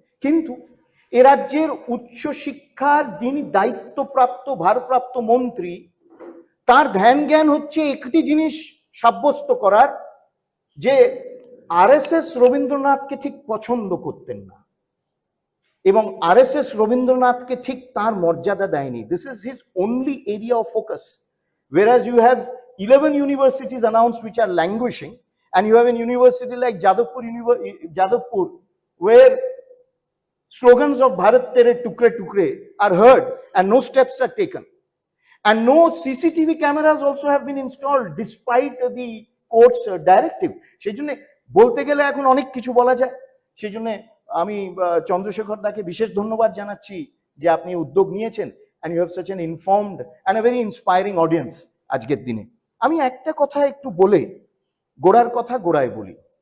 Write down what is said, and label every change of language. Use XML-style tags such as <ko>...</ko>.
<bn>কিন্তু এ রাজ্যের উচ্চশিক্ষার যিনি দায়িত্বপ্রাপ্ত ভারপ্রাপ্ত মন্ত্রী, তার ধ্যান জ্ঞান হচ্ছে একটি জিনিস সাব্যস্ত করার, যে আরএসএস রবীন্দ্রনাথকে ঠিক পছন্দ করতেন না, এবং আরএসএস রবীন্দ্রনাথকে ঠিক তার মর্যাদা দেয়নি।</bn> <en>This is his only area of focus. Whereas you have 11 universities announced which are languishing, and you have a university like Jadavpur where slogans of Bharat Tere Tukre Tukre are heard and no steps are taken. And no CCTV cameras also have been installed despite the court's directive.</en> <bn>সেই জন্য বলতে গেলে এখন অনেক কিছু বলা যায়। সেই জন্য আমি চন্দ্রশেখর দাকে বিশেষ ধন্যবাদ জানাচ্ছি যে আপনি উদ্যোগ নিয়েছেন,</bn> <en>and you have such an informed and a very inspiring audience</en> <bn>আজকের দিনে। আমি একটা কথা একটু বলে গোড়ার কথা গোড়ায় বলি।</bn>